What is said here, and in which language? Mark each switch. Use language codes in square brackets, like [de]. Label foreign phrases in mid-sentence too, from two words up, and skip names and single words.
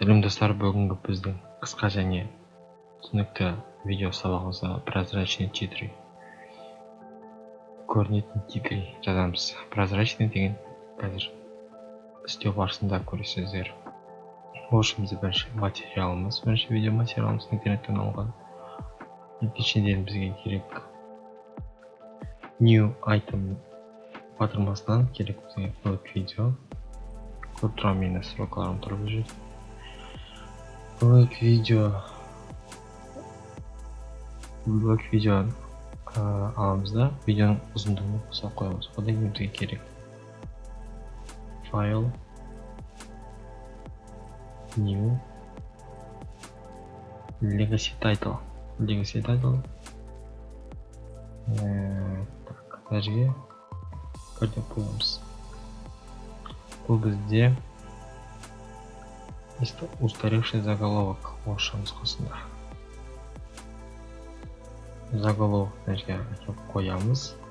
[kk] достар, бүгінгі біздің қысқа және түсінікті видео сабағымызда [ru] прозрачный титры [kk] көрінетін титры жазамыз. Прозрачный деген қазір істеу барысында көресіздер. Ол үшін бізде бірінші видео материалымыз интернеттен алған. Екіншіден бізге керек [en] new item [kk] батырмасынан керек бізге блок видео. Көріп тұрған мен настройкаларым тұрып жүреді. Блок видео аламыз да видеоның ұзындығын қоса қоямыз. Одан кейін бізге керек файл, [en] new, legacy title. [kk] Жерге бірден қоямыз. Бұл бізде [ru] устаревший заголовок [kk] орысша нұсқасында. Заголовок жерге қоямыз.